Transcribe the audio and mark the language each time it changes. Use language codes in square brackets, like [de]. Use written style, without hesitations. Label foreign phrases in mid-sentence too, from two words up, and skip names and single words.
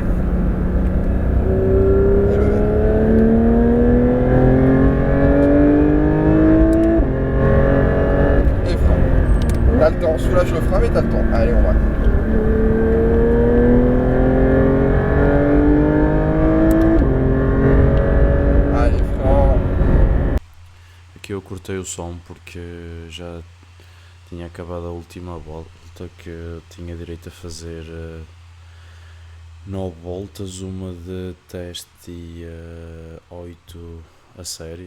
[fr] Et le verre. Et frein. T'as le temps. Soulage le frein, mais t'as le temps. Allez, on braque. Allez, frein. [pt] Aqui eu cortei o som porque já tinha acabado a última volta, que eu tinha direito a fazer 9 voltas, uma de teste e 8 a sério.